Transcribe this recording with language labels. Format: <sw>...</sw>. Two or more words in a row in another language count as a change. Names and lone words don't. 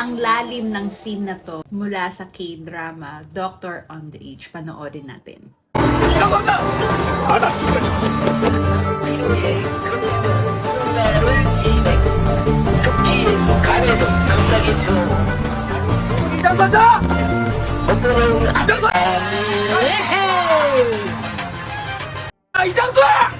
<tl>Ang lalim ng scene na to mula sa K-drama Doctor on the Age. Panoorin natin.</tl> <ko>나간다! 알았어. 이장관자! 이장관! 이장수!</ko>